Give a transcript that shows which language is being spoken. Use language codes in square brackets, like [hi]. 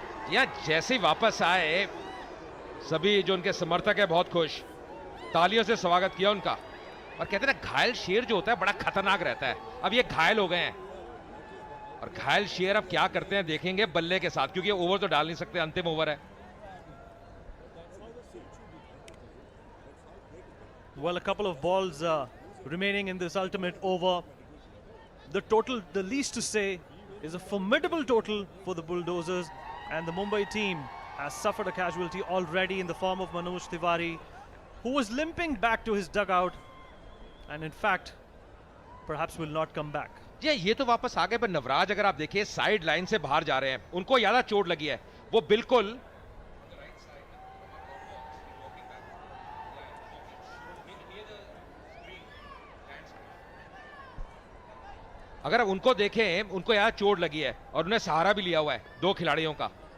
[hi] या जैसे ही वापस आए, सभी जो उनके समर्थक है बहुत खुश, तालियों से स्वागत किया उनका। और कहते हैं ना, घायल शेर जो होता है बड़ा खतरनाक रहता है। अब ये घायल हो गए हैं, और घायल शेर अब क्या करते हैं देखेंगे बल्ले के साथ, क्योंकि ओवर तो डाल नहीं सकते, अंतिम ओवर है। [en] Well, a couple of balls remaining in this ultimate over. The total, the least to say, is a formidable total for the Bulldozers, and the Mumbai team has suffered a casualty already in the form of Manoj Tiwari, who was limping back to his dugout, and in fact, perhaps will not come back. [hi] ये तो वापस आ गए, पर नवराज अगर आप देखिए side line से बाहर जा रहे हैं, उनको ज्यादा चोट लगी है। वो बिल्कुल अगर आप उनको देखें, उनको यहाँ चोट लगी है, और उन्हें सहारा भी लिया हुआ है 2 खिलाड़ियों का।